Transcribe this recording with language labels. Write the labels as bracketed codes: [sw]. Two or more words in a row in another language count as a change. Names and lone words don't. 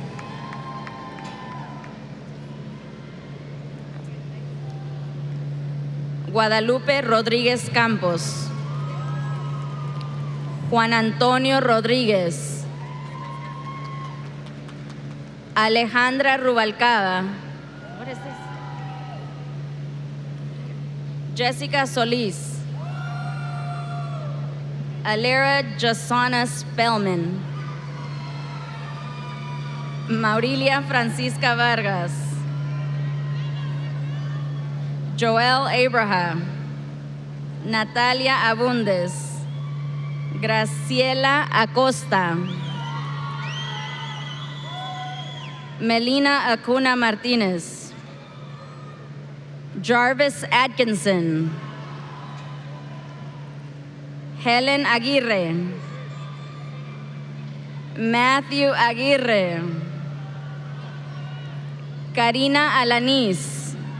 [en] Guadalupe Rodríguez Campos. Juan Antonio Rodríguez. Alejandra Rubalcaba. What is this? Jessica Solis. Alera Jasana Spellman. Maurilia Francisca Vargas. Joel Abraham. Natalia Abundes. Graciela Acosta. Melina Acuna Martinez. Jarvis Atkinson. Helen Aguirre. Matthew Aguirre. Karina Alanis.